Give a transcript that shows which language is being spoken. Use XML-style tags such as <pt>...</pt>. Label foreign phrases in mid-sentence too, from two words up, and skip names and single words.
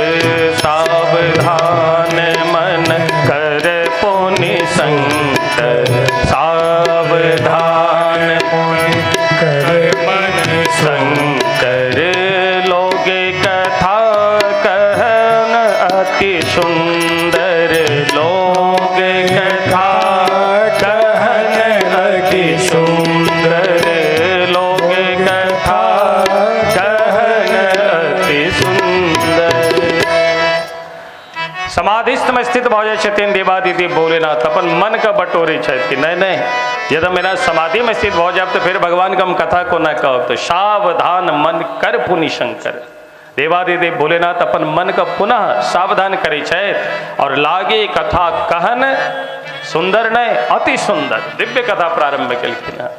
<awa>सावधान मन कर पुनि शंकर, सावधान कर मन शंकर, लोगे कथा कहन अति सुंदर। लोगे कथा कहन अति सुंदर, लोगे कथा कहन अति सुंदर।</awa> <mai>समाधिस्थ में स्थित भ जाए छथिन देवादिदेव भोलेनाथ अपन मन का बटोरे छथि। नहीं यदि मेरा समाधि में स्थित हो जाए तो फिर भगवान का हम कथा को न कहब।</mai> <awa>तो सावधान मन कर पुनि शंकर,</awa> <mai>देवादिदेव भोलेनाथ अपन मन का पुनः सावधान करे छथि और लागे कथा कहन सुंदर नहीं अति सुंदर दिव्य कथा प्रारंभ केलखिन है।</mai>